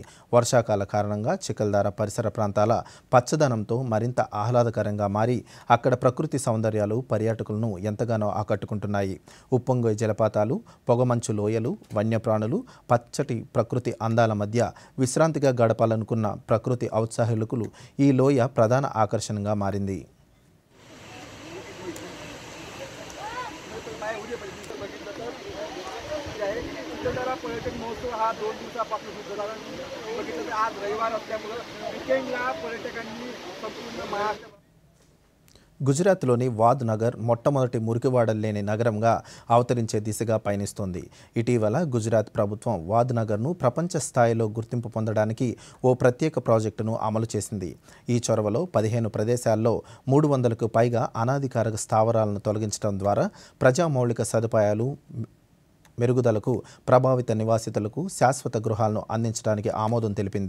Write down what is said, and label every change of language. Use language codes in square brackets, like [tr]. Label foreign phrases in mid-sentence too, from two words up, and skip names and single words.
[te] వర్షాకాల కారణంగా చికల్దారా పరిసర ప్రాంతాల పచ్చదనంతో మరింత ఆహ్లాదకరంగా మారి అక్కడ ప్రకృతి సౌందర్యాలు పర్యాటకులను ఎంతగానో ఆకట్టుకుంటున్నాయి. ఉప్పొంగే జలపాతాలు, పొగమంచు లోయలు, వన్యప్రాణులు, పచ్చటి ప్రకృతి అందాల మధ్య విశ్రాంతిగా గడపాలనుకున్న ప్రకృతి ఔత్సాహికులు ఈ లోయ ప్రధాన ఆకర్షణగా మారింది. [mr] पर्यटन महोत्सव हा 2 दिवसापासून सुरू झाला. बघितलं तर आज रविवार असल्यामुळं विकेंडला पर्यटकांनी संपूर्ण महाराष्ट्र [te] గుజరాత్లోని వాద్ నగర్ మొట్టమొదటి మురికివాడలు లేని నగరంగా అవతరించే దిశగా పయనిస్తోంది. ఇటీవల గుజరాత్ ప్రభుత్వం వాద్ నగర్ను ప్రపంచ స్థాయిలో గుర్తింపు పొందడానికి ఓ ప్రత్యేక ప్రాజెక్టును అమలు చేసింది. ఈ చొరవలో 15 ప్రదేశాల్లో 300కు పైగా అనాధికారిక స్థావరాలను తొలగించడం ద్వారా ప్రజా మౌలిక సదుపాయాలు మెరుగుదలకు, ప్రభావిత నివాసితులకు శాశ్వత గృహాలను అందించడానికి ఆమోదం తెలిపింది.